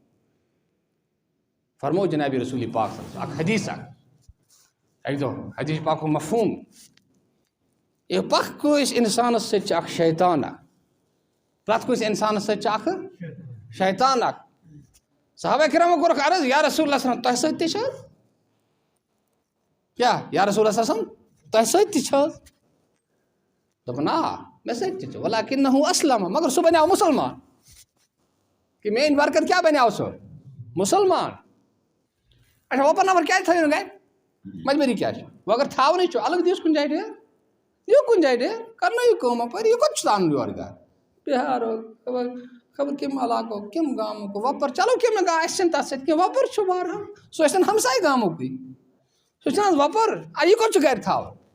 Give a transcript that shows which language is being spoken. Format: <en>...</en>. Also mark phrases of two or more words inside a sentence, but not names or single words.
<ks>فرمو جنابِ رسوٗل پاک صلی اللہ علیہ وسلم اکھ حدیث اکہِ دۄہ حدیث پاکُک مفہوٗم یہِ پَکھ کٲنٛسہِ اِنسانَس سۭتۍ چھِ اکھ شیطان اکھ پرٛٮ۪تھ کٲنٛسہِ اِنسانَس سۭتۍ چھِ اکھ شیطان اکھ. صحابہ کرامو کوٚرُکھ عرض یا رسول اللہ صلی اللہ علیہ وسلم تۄہہِ سۭتۍ تہِ چھِ حظ کیٛاہ یا رسول اللہ صلی اللہ علیہ وسلم تۄہہِ سۭتۍ تہِ چھِ حظ دوٚپُن آ مےٚ سۭتۍ تہِ چھُ</ks> <ar>وَلَکِنَّہُ أَسلَمَ</ar> <ks>مگر سُہ بَنیٛاو مُسلمان کہِ میٛٲنۍ برکت کیٛاہ بَنیٛاو سُہ مُسلمان. اچھا وۄپَر نفر کیٛازِ تھٲیِو نہٕ گَرِ مجبوٗری کیٛاہ چھِ وۄنۍ اگر تھاونٕے چھُ الگ دِیوٗس کُنہِ جایہِ ڈیر دِیِو کُنہِ جایہِ ڈیر کَرنٲیِو کٲم اَپٲرۍ یہِ کوٚت چھُ ژانُن یورٕ گَرٕ بِہارُک خبر کَمہِ علاقُک کَمہِ گامُک وۄپَر چلو کیٚنٛہہ گام اَسہِ چھِنہٕ تَتھ سۭتۍ کینٛہہ وۄپَر چھُ بہرحال سُہ ٲسۍتَن ہمساے گامُکٕے سُہ چھُنہٕ حظ وۄپَر یہِ کوٚت چھُ گَرِ تھاوُن.</ks>